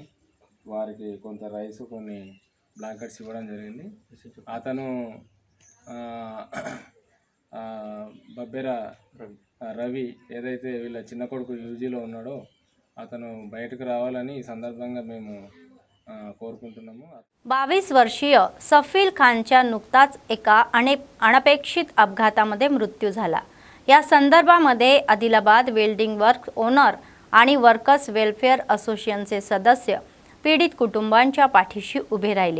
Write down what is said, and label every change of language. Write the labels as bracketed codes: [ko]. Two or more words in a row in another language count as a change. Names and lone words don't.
[te] వారికి కొంత రైస్, కొన్ని బ్లాంకెట్స్ ఇవ్వడం జరిగింది. అతను బబ్బెరా రవి ఏదైతే వీళ్ళ చిన్న కొడుకు యూజీలో ఉన్నాడో అతను బయటకు రావాలని ఈ సందర్భంగా మేము कोरकुंటున్నాము. [mr] 22 वर्षीय सफील खानच्या नुकताच एका अनपेक्षित अपघातामध्ये मृत्यू झाला. या संदर्भामध्ये आदिलाबाद वेल्डिंग वर्क ओनर आणि वर्कर्स वेलफेअर असोसिएशनचे सदस्य पीडित कुटुंबांच्या पाठीशी उभे राहिले.